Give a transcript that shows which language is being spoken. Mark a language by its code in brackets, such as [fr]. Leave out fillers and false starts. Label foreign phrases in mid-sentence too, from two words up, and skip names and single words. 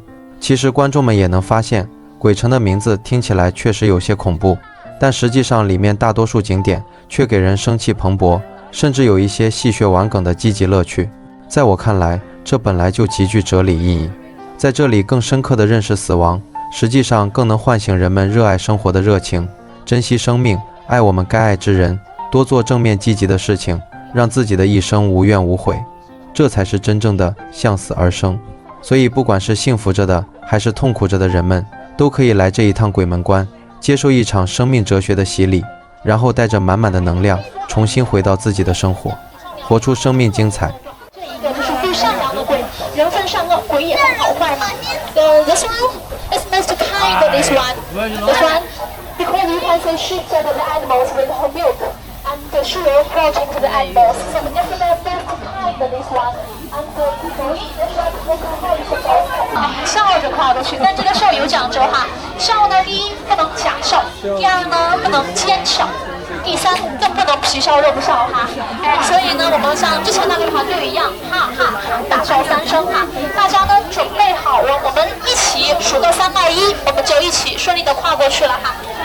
[zh] 其實觀眾們也能發現，鬼城的名字聽起來確實有些恐怖，但實際上裡面大多數景點卻給人生氣蓬勃，甚至有一些戲謔玩梗的積極樂趣。在我看來，這本來就極具哲理意義。在這裡更深刻地認識死亡，實際上更能喚醒人們熱愛生活的熱情，珍惜生命，愛我們該愛之人，多做正面積極的事情，讓自己的一生無怨無悔，這才是真正的向死而生。所以不管是幸福着的還是痛苦着的人們，都可以來這一趟鬼門關，接受一場生命哲學的洗禮，然後帶着滿滿的能量重新回到自己的生活，活出生命精彩。这一个就是最善良的鬼，人分善惡，鬼也分好壞嘛。 [en] This one is most kind. This one, because you can see sheep and the animals with her milk, and the sugar floating to the animals. So the different most kind. This one, and the fish is like the kind. [zh] 笑着跨过去，但这个笑有講究哈。笑呢，第一不能假笑，第二呢不能奸笑。第3更不能皮笑肉不笑哈，所以呢，我們像之前那個團隊一樣，哈哈，大笑3聲哈。大家呢準備好了，我們一起數到3、2、1，我們就一起順利的跨過去了哈。